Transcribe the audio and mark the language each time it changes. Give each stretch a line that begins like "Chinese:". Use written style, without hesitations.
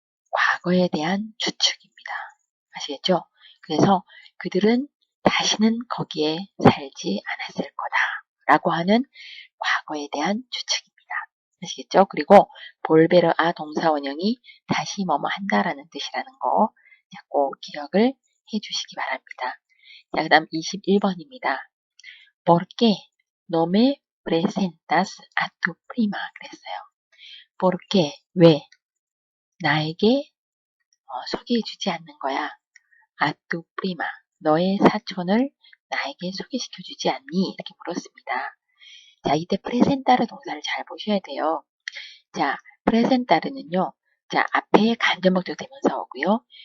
Korean: 과거에 대한 추측입니다. 아시겠죠? 그래서 그들은 다시는 거기에 살지 않았을 거다 라고 하는 과거에 대한 추측입니다. 아시겠죠? 그리고 볼베르 아 동사 원형이 다시 뭐뭐 한다라는 뜻이라는 거 꼭 기억을 해주시기 바랍니다. 자, 그 다음 21번입니다.
Spanish: ¿Por qué no me presentas a tu prima?
Korean: 그랬어요.
Spanish: ¿Por qué?
Korean: 왜? 나에게 소개해주지 않는 거야.
Spanish: A tu prima.
Korean: 너의 사촌을 나에게 소개시켜주지 않니? 이렇게 물었습니다. 자, 이때 프레센타르 동사를 잘 보셔야 돼요. 자, 프레센타르는요. 자, 앞에 간접목적 대명사 오고요.